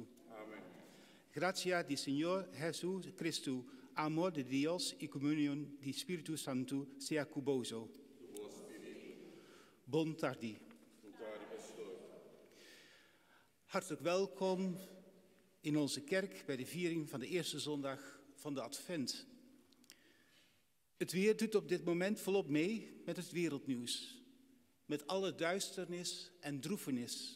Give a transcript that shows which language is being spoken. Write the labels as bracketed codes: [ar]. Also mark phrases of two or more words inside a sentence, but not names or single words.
[pap] Amen. Gracia di Signor Jesús Cristo, amor de Dios y comunión di Spiritu Santo sea cuboso. Bon tardi. [nl] Hartelijk welkom in onze kerk bij de viering van de eerste zondag van de Advent. Het weer doet op dit moment volop mee met het wereldnieuws. Met alle duisternis en droefenis.